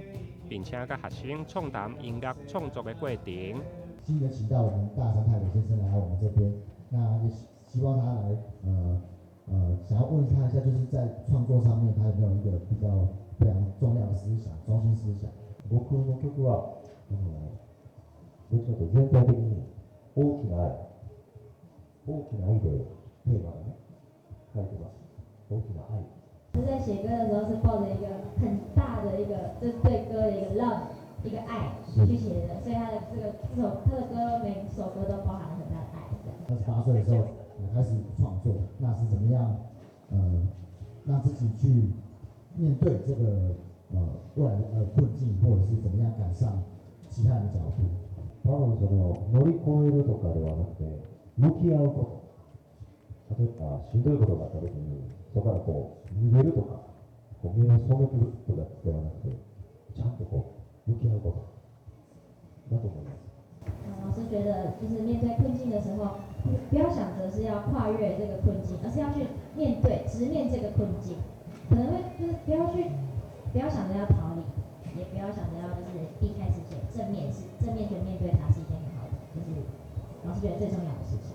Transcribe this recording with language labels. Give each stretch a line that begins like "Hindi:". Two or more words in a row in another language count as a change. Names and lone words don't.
Chinese: 并且甲学生畅谈音乐创作的过程。今年请到我们大山泰德先生来我们这边，那也希望他来想要问他一下，就是在创作上面，他有没有一个比较非常重要的思想、中心思想？
Japanese: 僕の曲はどっちかというと全体的に大きな愛でテーマがね書いてます。大きな愛。
Chinese: 是在写歌的时候是抱着一个很大的一个，就是对歌的一个 love， 一个爱去写的，所以他的歌每首歌都包含了很大的爱。 28岁的时候，开始创作，那是怎么样让自己去面对这个未来的困境，或者是怎么样赶上其他人的脚步？
Japanese: 多分乗り越えるとかではなくて、向き合うこと。例えばしんどいことがあった時に、そこから逃げるとか、目を背くとかではなくて、ちゃんと向き合うことだと思います。
Chinese: 老师觉得，就是面对困境的时候，不要想着是要跨越这个困境，而是要去面对、直面这个困境。可能会就是不要想着要逃离，也不要想着要就是避开事情，正面去面对它是一件很好的，就是老师觉得最重要的事情。